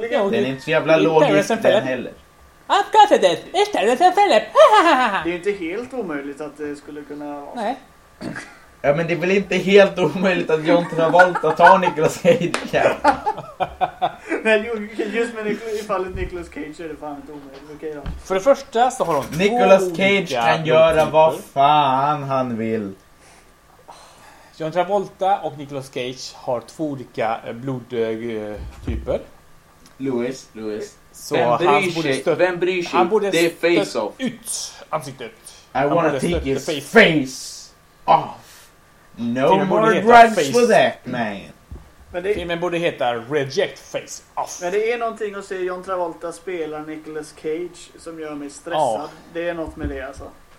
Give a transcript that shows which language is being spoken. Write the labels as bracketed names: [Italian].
[Swedish] Den är inte så jävla logisk den heller. [English] I've got it, it's Terrence and Philip. [Swedish] Det är inte helt omöjligt att det skulle kunna vara. Nej. Ja, men det är väl inte helt omöjligt att John Travolta tar Nicolas Cage. Men just med fallet Nicolas Cage är det fan inte omöjligt. Okay, för det första så har de Nicolas Cage kan göra vad fan han vill. John Travolta och Nicolas Cage har två olika blodtyper. Louis. Så vem bryr sig? Han borde stött face off. Ut ansiktet. [English] I wanna take his face off. No more drugs for that man. [Swedish] Filmen borde heta Reject Face Off. Men det är någonting att se John Travolta spela Nicolas Cage som gör mig stressad. Oh. Det är något med det alltså.